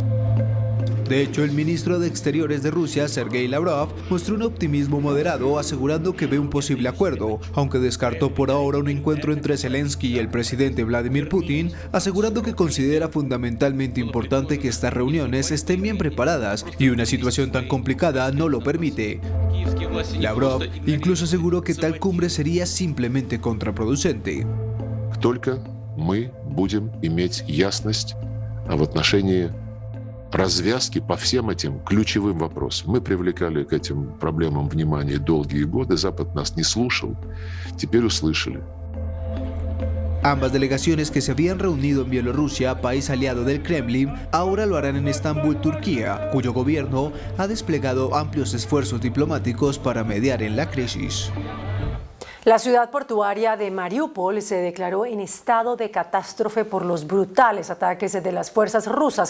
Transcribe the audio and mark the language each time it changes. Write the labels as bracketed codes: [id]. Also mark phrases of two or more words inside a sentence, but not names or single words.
[es] De hecho, el ministro de Exteriores de Rusia, Sergei Lavrov, mostró un optimismo moderado, asegurando que ve un posible acuerdo, aunque descartó por ahora un encuentro entre Zelensky y el presidente Vladimir Putin, asegurando que considera fundamentalmente importante que estas reuniones estén bien preparadas y una situación tan complicada no lo permite. Lavrov incluso aseguró que tal cumbre sería simplemente contraproducente. [ru] Только мы будем иметь ясность в отношении развязки по всем этим ключевым вопросам. Мы привлекали к этим проблемам внимание долгие годы, Запад нас не слушал, теперь услышали. [es] Ambas delegaciones que se habían reunido en Bielorrusia, país aliado del Kremlin, ahora lo harán en Estambul, Turquía, cuyo gobierno ha desplegado amplios esfuerzos diplomáticos para mediar en la crisis. La ciudad portuaria de Mariupol se declaró en estado de catástrofe por los brutales ataques de las fuerzas rusas.